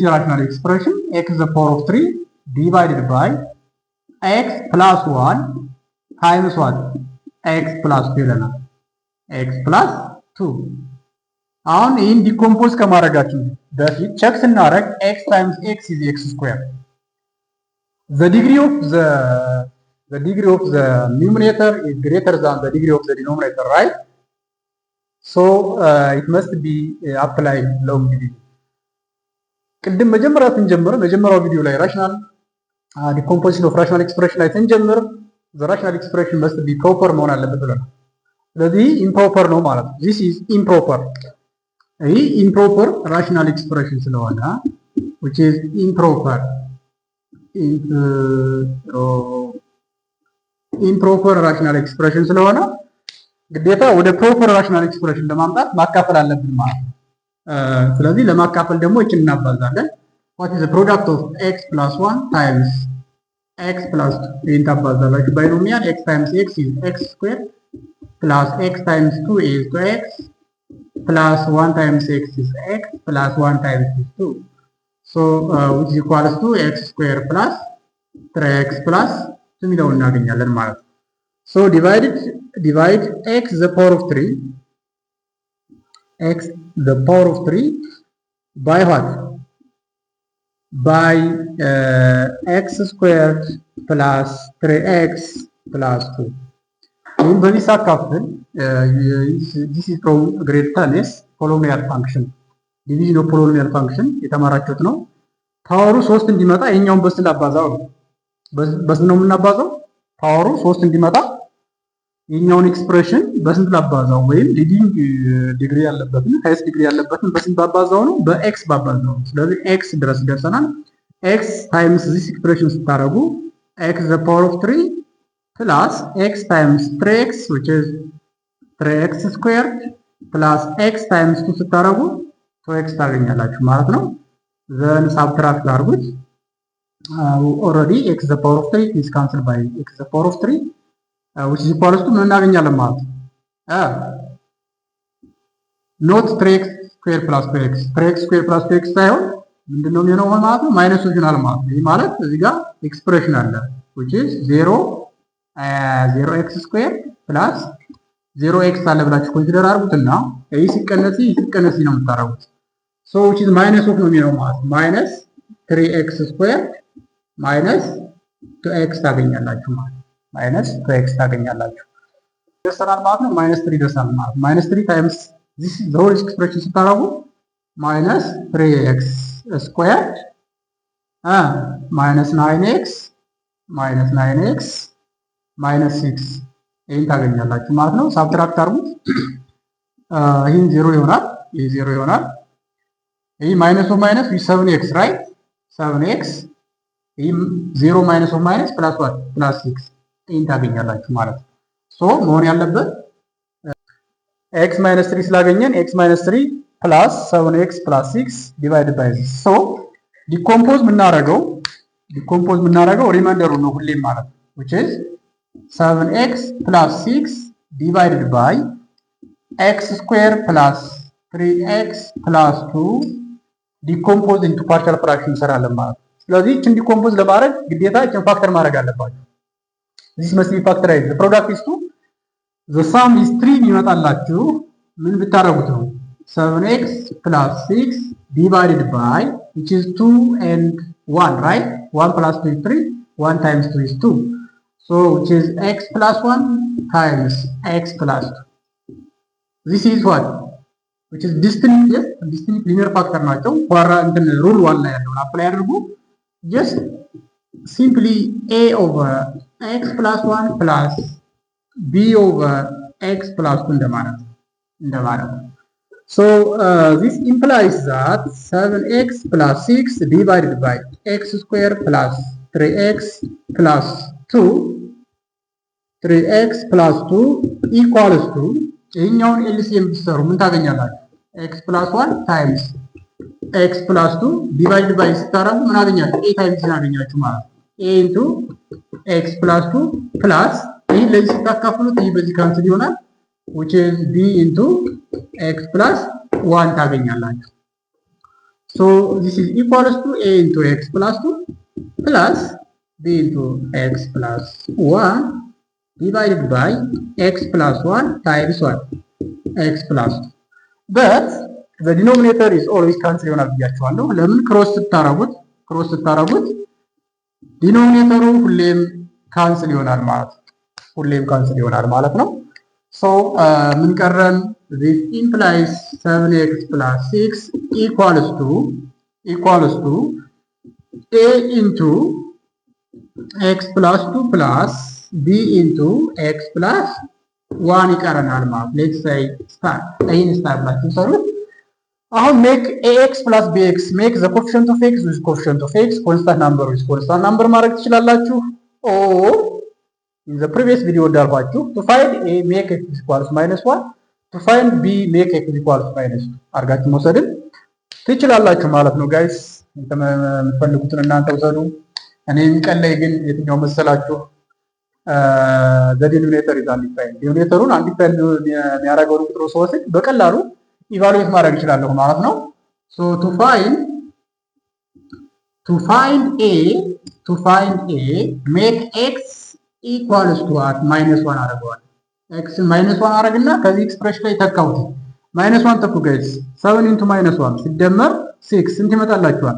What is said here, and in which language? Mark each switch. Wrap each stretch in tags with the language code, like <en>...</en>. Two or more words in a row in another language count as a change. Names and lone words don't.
<en>rational expression x the power of 3 divided by x plus 1 times what x plus 2 ይለናል። x plus 2</en> <am>አሁን ይህን ዲኮምፖዝ ከማድረጋችን በፊት ቼክ ስናደርግ</am> <en>x times x is x squared the degree of the numerator is greater than the degree of the denominator, right? So it must be applied long degree.</en> <am>ቅድም መጀመሪያ ስንጀምር መጀመሪያው ቪዲዮ ላይ</am> <en>rational decomposition of rational expression</en> <am>ላይ ስንጀምር</am> <en>the rational expression must be proper</en> <am>መሆን አለበት ብለናል። ስለዚህ ኢምፕሮፐር ነው ማለት ነው።</am> <en>this is improper።</en> <am>ይህ</am> <en>improper rational expression</en> <am>ስለሆነ</am> <en>which is improper improper rational expression</en> <am>ስለሆነ ግዴታ ወደ</am> <en>proper rational expression</en> <am>ለማምጣት ማካፈል አለብን ማለት ነው። ስለዚህ ለማካፈል ደግሞ እችን እናባዛለን።</am> <en>what is the product of x plus 1 times x plus 2</en> <am>ይህን ታባዛላችሁ። ባይኖሚያል</am> <en>x times x is x squared plus x times 2 is 2x plus 1 times x is x plus 1 times is 2. So which is equals to x square plus 3x plus</en> <am>የሚለውን እናገኛለን ማለት ነው።</am> <en>So divide x the power of 3 x the power of 3 by what? By x squared plus 3x plus 2.</en> <am>ይህም በዚህ ሳካፍል</am> <en>this is from grade 10 polynomial function division of polynomial function</en> <am>የተማራችሁት ነው። ፓወሩ 3 እንዲመጣ ይሄኛውን በስንት ላባዛው ነው? በስንት ነው የምናባዛው? ፓወሩ 3 እንዲመጣ ይሄኛውን ኤክስፕሬሽን በስንት ላባዛው? ወይም</am> <en>leading degree</en> <am>ያለበትን</am> <en>highest degree</en> <am>ያለበትን በስንት ባባዛው ነው? በኤክስ ባባዛው ነው። ስለዚህ ኤክስ ድረስ ደርሰናል።</am> <en>x times this expression ስታረጉ x the power of 3 plus x times 3x which is 3x squared plus x times 2</en> <am>ስታረጉ ኤክስ ታገኛላችሁ ማለት ነው።</am> <en>then subtract አድርጉት። already x the power of 3 is cancelled by x the power of 3 which is equals to</en> <am>ምን እናገኛለን ማለት ነው?</am> <en>ኖት 3x square plus 2x 3x square plus 2x</en> <am>ሳይሆን ምንድነው የሚሆነው ማለት ነው? ማይነስ ይሆናል ማለት ነው። ይሄ ማለት እዚህ ጋር ኤክስፕሬሽን አለ</am> <en>which is 0x square plus 0x</en> <am>አለ ብላችሁ ኮንሲደር አድርጉትና ይሄ ሲቀነስ ነው የምታረጉት።</am> <en>so which is minus of</en> <am>ነው የሚሆነው ማለት ነው።</am> <en>minus 3x square minus 2x</en> <am>ታገኛላችሁ ማለት ነው።</am> <en>minus 2x</en> <am>ታገኛላችሁ ደርሰናል ማለት ነው።</am> <en>minus 3</en> <am>ደርሰናል ማለት ነው።</am> <en>minus 3 times this is the whole expression</en> <am>ስታረጉ</am> <en>minus 3x square minus 9x minus 6</en> <am>ይሄን ታገኛላችሁ ማለት ነው።</am> <en>ሳብትራክት</en> <am>አድርጉት። ይሄን 0 ይሆናል፣ ይሄ 0 ይሆናል። ይሄ</am> <en>minus of minus 7x right 7x ይሄ 0 minus of minus plus 1 plus 6</en> <am>ይሄን ታገኛላችሁ ማለት ነው።</am> <en>ሶ</en> <am>መሆን ያለበት</am> <en>x minus 3 ስላገኘን x minus 3 plus 7x plus 6 divide by this so decompose</en> <am>የምናደርገው ሪማይንደሩ ነው ሁሌም ማለት ነው</am> <en>which is 7x plus 6 divided by x square plus 3x plus 2 ዲኮምፖዝ into partial fraction</en> <am>እንሰራለን ማለት ነው። ስለዚህ እችን ዲኮምፖዝ ለማድረግ ግዴታ እችን ፋክተር ማድረግ አለባችሁ።</am> <en>this must be factorized the product is 2 the sum is 3</en> <am>ይመጣላችሁ ምን ብታረጉት ነው?</am> <en>7x plus 6 divided by which is 2 and 1 right 1 plus 2 is 3 1 times 2 is 2 so which is x plus 1 times x plus 2 this is what which is distinct linear factor</en> <am>ናቸው። ኋራ እንትን ሩል 1 ላይ ያለውን አፕላይ አድርጉ።</am> <en>just simply a over x plus 1 plus b over x plus 2 እንደማለት so this implies that 7x plus 6 divided by x square plus 3x plus 2 3x plus 2 equals to</en> <am>ይሄኛውን ኤልሲኤም ብትሰሩ ምን ታገኛላችሁ?</am> <en>x plus 1 times x plus 2 divided by</en> <am>ስታረጉ ምን አገኛችሁ?</am> <en>a times</en> <am>አገኛችሁ ማለት ነው።</am> <en>a into x plus 2 plus</en> <am>ይህ ለዚህ ስታካፍሉት ይህ በዚህ ካንስል ይሆናል</am> <en>which is b into x plus 1 ታገኛላችሁ። so this is equals to a into x plus 2 plus b into x plus 1 divided by x plus 1 times 1 x plus 2 but the denominator is always cancel</en> <am>ይሆናል ብያችኋለሁ። ለምን ክሮስ ስታረጉት ዲኖሚኔተሩ ሁሌም ካንስል ይሆናል ማለት ነው።</am> <en>so</en> <am>ምን ቀረን?</am> <en>this implies 7x plus 6 equals to a into x plus 2 plus b into x plus 1</en> <am>ይቀረናል ማለት</am> <en>let's say start</en> <am>ይሄን ስታር ብላችሁ ሰሩት። አሁን</am> <en>make ax plus bx make the coefficient of x with coefficient of x constant number with constant number</en> <am>ማድረግ ትችላላችሁ</am> <en>or in the previous video እንዳልኳችሁ to find a make x equals -1 to find b make x equals -2</en> <am>አድርጋችሁ መውሰድን ትችላላችሁ ማለት ነው ጋይስ። የምትፈልጉትን እናንተ ውሰዱ። እኔ የሚቀለይ ግን የትኛው መሰላችሁ?</am> <en>the denominator is undefined</en> <am>ዲኖሚኔተሩን አንዲፋይንድ የሚያደርገውን ቁጥር ስወስድ በቀላሉ ኢቫሉዌት ማድረግ ይችላለሁ ማለት ነው።</am> <en>so to find a make x equals to what -1</en> <am>አደርገዋለሁ። x -1 አደርግና ከዚህ ኤክስፕሬሽን ላይ ተካውት -1 ተኩ ጋይስ</am> <en>7 into -1</en> <am>ሲደመር 6 ስንት ይመጣላችኋል?</am>